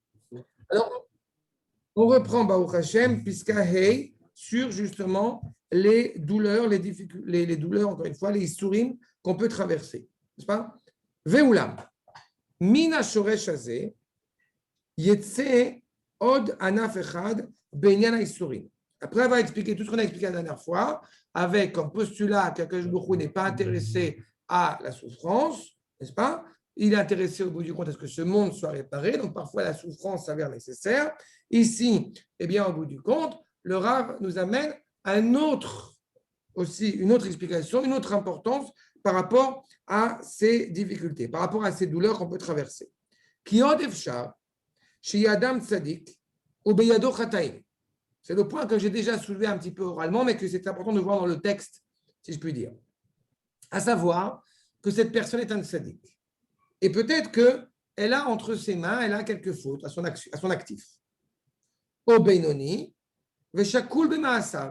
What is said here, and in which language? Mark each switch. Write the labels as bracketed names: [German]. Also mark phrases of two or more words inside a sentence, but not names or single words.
[French] Alors, on reprend [Hebrew] ברוך השם, פסקה ה, [French] sur justement les douleurs, les douleurs, encore une fois, les issourim qu'on peut traverser. N'est-ce pas? Ve'ulam. [Hebrew] מן השורש הזה, יצא עוד ענף אחד בענין הייסורים. [French] Après avoir expliqué tout ce qu'on a expliqué la dernière fois, avec comme postulat qu' [Hebrew] הקדוש ברוך הוא [French] n'est pas intéressé à la souffrance, n'est-ce pas? Il est intéressé au bout du compte à ce que ce monde soit réparé, donc parfois la souffrance s'avère nécessaire. Ici, eh bien, au bout du compte, le Rav nous amène à une autre explication, une autre importance par rapport à ces difficultés, par rapport à ces douleurs qu'on peut traverser. [Hebrew] כי עוד אפשר, שי אדם צדיק, או בידו חטאים. [French] C'est le point que j'ai déjà soulevé un petit peu oralement, mais que c'est important de voir dans le texte, si je puis dire. À savoir que cette personne est un tzaddik. Et peut-être qu'elle a entre ses mains, elle a quelques fautes à son actif. [Hebrew] או בינוני, ושקול במעשיו.